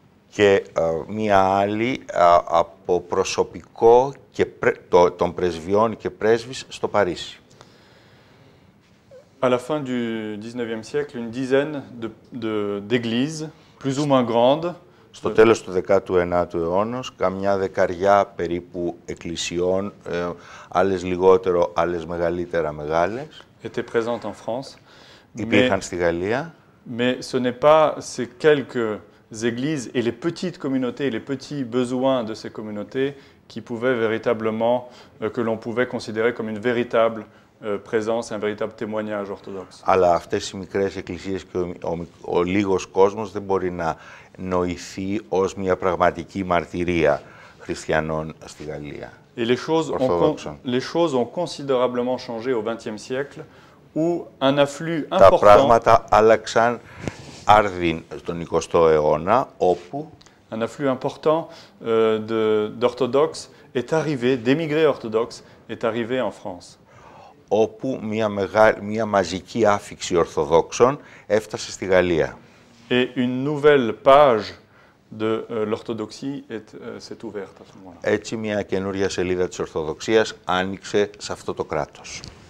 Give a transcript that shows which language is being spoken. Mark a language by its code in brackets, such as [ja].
[el] Και μία άλλη από προσωπικό και των πρεσβειών και πρέσβης στο Παρίσι. [fr] À la fin du XIXe siècle, une dizaine d'églises, plus ou moins grandes, [el] στο τέλος του 19ου αιώνα, καμιά δεκαριά περίπου εκκλησιών, άλλες λιγότερο, άλλες μεγαλύτερα μεγάλες, [fr] étaient présentes en France. [el] Υπήρχαν στη Γαλλία. [fr] Mais ce n'est pas ces quelques églises et les petites communautés et les petits besoins de ces communautés qui pouvaient véritablement, que l'on pouvait considérer comme une véritable présence, un véritable témoignage orthodoxe. [el] Αλλά αυτές οι μικρές εκκλησίες και ο λίγος κόσμος δεν μπορεί να νοηθεί ως μια πραγματική μαρτυρία χριστιανών στη Γαλλία. [fr] Et les choses ont considérablement changé au XXe siècle, où un afflux important... [el] Τα πράγματα άλλαξαν άρδιν στον 20ο αιώνα, όπου [fr] un afflux important d'orthodoxes est arrivé, d'émigrés orthodoxes, est arrivé en France. [el] όπου μια μαζική άφιξη Ορθοδόξων έφτασε στη Γαλλία. [fr] Et une nouvelle page de l'orthodoxie s'est ouverte à ce moment-là. [el] Έτσι μια καινούρια σελίδα της Ορθοδοξίας άνοιξε σε αυτό το κράτος.